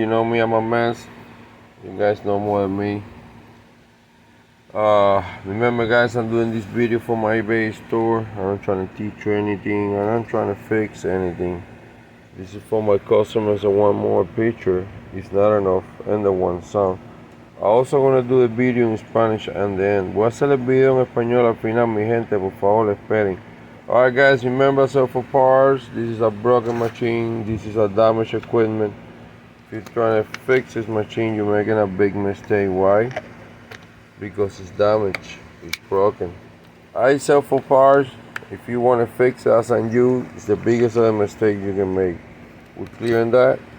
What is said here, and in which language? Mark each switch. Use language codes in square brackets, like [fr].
[en] You know me, I'm a mess. You guys know more than me. Remember guys, I'm doing this video for my eBay store. I'm not trying to teach you anything. I'm not trying to fix anything. This is for my customers that want more picture. It's not enough and the one sound. I also gonna do a video in Spanish and then [es] voy a hacer el video en español al final, mi gente, por favor esperen. [en] Alright guys, remember, so for parts, this is a broken machine, this is a damaged equipment. If you're trying to fix this machine, you're making a big mistake. Why? Because it's damaged, it's broken. I sell for parts. If you want to fix it, as on you, it's the biggest of the mistake you can make. We're clearing that.